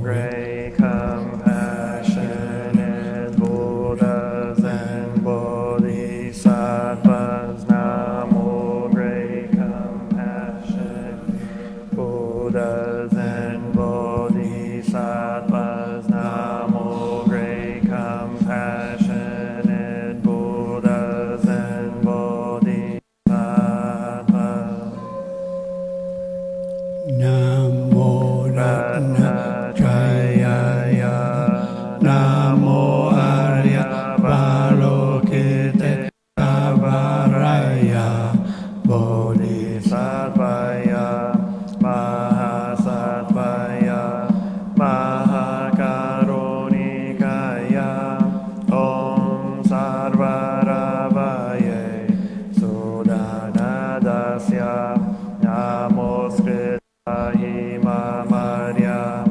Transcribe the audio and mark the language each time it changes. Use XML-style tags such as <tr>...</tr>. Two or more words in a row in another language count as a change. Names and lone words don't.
<en>Great compassionate Buddhas and Bodhisattvas, Namo great compassionate Buddhas and Bodhisattvas, Namo great compassionate Buddhas and Bodhisattvas.</en> <sa>Namo Ratnajaya, Namo Arya Avalokiteshvaraya, Bodhisattvaya, Mahasattvaya, Mahakarunikaya, Om Sarvaravaye, Sudanadasya, Namaskrit Mamarya</sa>